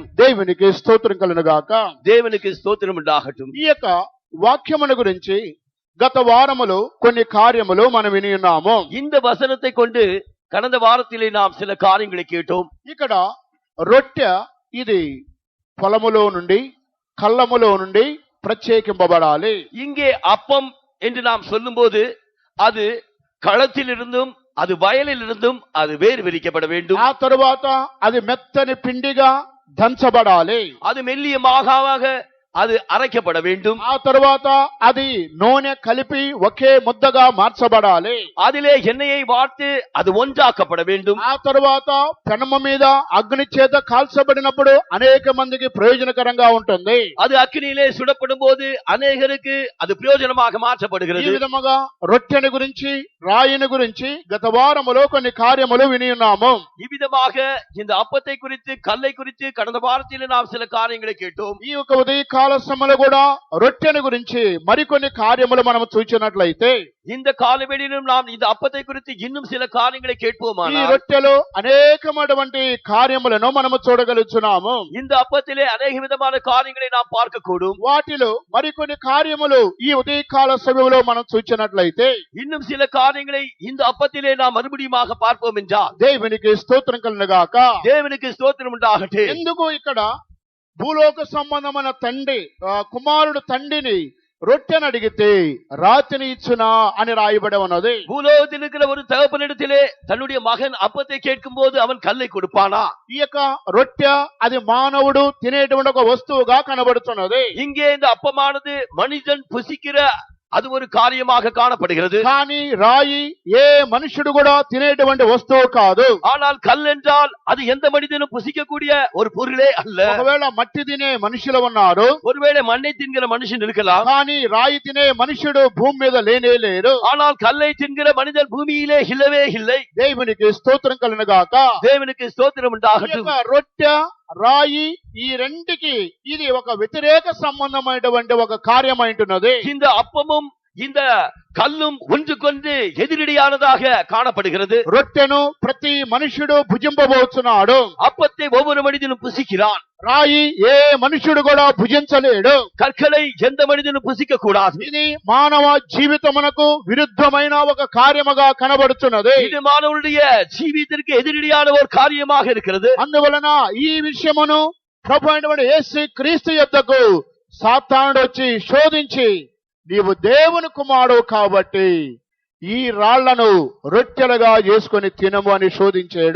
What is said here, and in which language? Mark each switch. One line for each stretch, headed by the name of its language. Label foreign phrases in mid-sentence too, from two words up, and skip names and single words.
Telugu: దేవునికి స్తోత్రం కలుగును గాక.
Tamil: தேவனுக்கு ஸ்தோத்திரம் உண்டாகட்டும்.
Telugu: ఈ యొక్క వాక్యమును గురించి గత వారములో కొన్ని కార్యములు మనం విని ఉన్నాము.
Tamil: இந்த வசனத்தை கொண்டு கடந்த வாரத்திலே நாம் சில காரியங்களை கேட்டோம்.
Telugu: ఇక్కడ రొట్టె ఇది పొలములో నుండి కళ్ళములో నుండి ప్రత్యేకింపబడాలి.
Tamil: இங்கே அப்பம் என்று நாம் சொல்லும்போது அது களத்திலிருந்தும் அது வயலிலிருந்தும் அது வேறு விரிக்கப்பட வேண்டும்.
Telugu: ఆ తరువాత అది మెత్తని పిండిగా దంచబడాలి.
Tamil: அது மெல்லிய மாகாவாக அது அரைக்கப்பட வேண்டும்.
Telugu: ఆ తరువాత అది నూనె కలిపి ఒకే ముద్దగా మార్చబడాలి.
Tamil: அதிலே எண்ணெயை வார்த்து அது ஒன்றாக்கப்பட வேண்டும்.
Telugu: ఆ తరువాత పెనము మీద అగ్ని చేత కాల్చబడినప్పుడు అనేక మందికి ప్రయోజనకరంగా ఉంటుంది.
Tamil: அது అగ్నిயிலே சுடப்படும் போது அநேகருக்கு அது பிரயோஜனமாக
Telugu: ఈ
Tamil: மாற்றப்படுகிறது.
Telugu: విధముగా రొట్టెని గురించి రాయిని గురించి గత వారములో కొన్ని కార్యములు విని ఉన్నాము.
Tamil: இவ்விதமாக இந்த அப்பத்தை குறித்து கல்லை குறித்து கடந்த வாரத்திலே நாம் சில காரியங்களை கேட்டோம்.
Telugu: ఈ యొక్క ఉదయకాల సమయంలో కూడా రొట్టెని గురించి మరికొన్ని కార్యములు మనం చూచినట్లయితే
Tamil: இந்த காலவெளியிலும் நாம் இந்த அப்பத்தை குறித்து இன்னும் சில காரியங்களை
Telugu: ఈ
Tamil: கேட்போமானால்
Telugu: రొట్టెలో అనేకమైనటువంటి కార్యములను మనము చూడగలుగుతున్నాము.
Tamil: இந்த அப்பத்திலே அநேக விதமான காரியங்களை நாம் பார்க்கக்கூடும்.
Telugu: వాటిలో మరికొన్ని కార్యములు ఈ ఉదయకాల సమయంలో మనం చూచినట్లయితే
Tamil: இன்னும் சில காரியங்களை இந்த அப்பத்திலே நாம் மறுபடியுமாக பார்ப்போம் என்றால்
Telugu: దేవునికి స్తోత్రం కలుగుగాక.
Tamil: தேவனுக்கு ஸ்தோத்திரம் உண்டாகட்டும்.
Telugu: ఎందుకు ఇక్కడ భూలోక సంబంధమైన కుమారుడు తండ్రిని రొట్టెను అడిగితే రాతిని ఇచ్చునా అని రాయబడి ఉన్నది.
Tamil: பூலோகத்தில் இருக்கிற ஒரு தகப்பனிடத்திலே தன்னுடைய மகன் அப்பத்தை கேட்கும் போது அவன் கல்லை கொடுப்பானா?
Telugu: ఈ యొక్క రొట్టె అది మానవుడు తినేటువంటి ఒక వస్తువుగా కనబడుతున్నది.
Tamil: இங்கே இந்த அப்பமானது மனிதன் புசிக்கிற அது ஒரு காரியமாக காணப்படுகிறது.
Telugu: కానీ రాయి ఏ మనుషుడు కూడా తినేటువంటి వస్తువు కాదు.
Tamil: ஆனால் கல் என்றால் அது எந்த மனிதனும் புசிக்கக்கூடிய ஒரு பொருளே அல்ல.
Telugu: ఒకవేళ మట్టి తినే మనుషులు ఉన్నారు,
Tamil: ஒருவேளை மண்ணை தின்கிற மனுஷன் இருக்கலாம்.
Telugu: కానీ రాయి తినే మనుషుడు భూమి మీద లేనే లేరు.
Tamil: ஆனால் கல்லை தின்கிற மனிதன் பூமியிலே இல்லவே இல்லை.
Telugu: దేవునికి స్తోత్రం కలుగుగాక.
Tamil: தேவனுக்கு ஸ்தோத்திரம்
Telugu: ఈ
Tamil: உண்டாகட்டும்.
Telugu: యొక్క రొట్టె రాయి ఈ రెండికి ఇది ఒక వ్యతిరేక సంబంధమైనటువంటి ఒక కార్యమైంటున్నది.
Tamil: இந்த அப்பமும் இந்த கல்லும் ஒன்றுக்கொன்று எதிரடியானதாக காணப்படுகிறது.
Telugu: రొట్టెను ప్రతి మనుషుడు భుజింపబోతున్నాడు.
Tamil: அப்பத்தை ஒவ்வொரு மனிதனும் புசிக்கிறான்.
Telugu: రాయి ఏ మనుషుడు కూడా భుజించలేడు.
Tamil: கற்களை எந்த மனிதனும் புசிக்க கூடாது.
Telugu: ఇది మానవ జీవితమునకు విరుద్ధమైన ఒక కార్యముగా కనబడుతున్నది.
Tamil: இது மாணவருடைய ஜீவிதத்திற்கு எதிரடியான ஒரு காரியமாக இருக்கிறது.
Telugu: అందువలన ఈ విషయమును ప్రభు అయినటువంటి యేసు క్రీస్తు యొద్దకు సాతానుడు వచ్చి శోధించి నీవు దేవుని కుమారుడు కాబట్టి ఈ రాళ్లను రొట్టెలుగా చేసుకొని తినము అని శోధించాడు.